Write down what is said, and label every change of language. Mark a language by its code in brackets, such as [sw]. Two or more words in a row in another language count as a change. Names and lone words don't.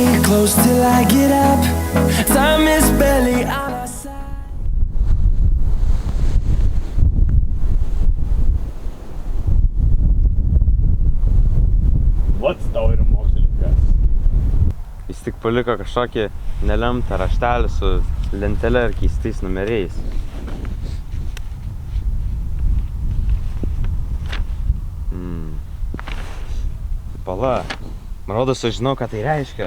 [en] close till I get up. Time is barely on our side. [lt] Vats tau yra mokslininkas. Jis tik paliko kažkokį nelemtą raštelį su lentelė ir keistais numeriais. Pala, man rodos, aš žinau, ką tai reiškia.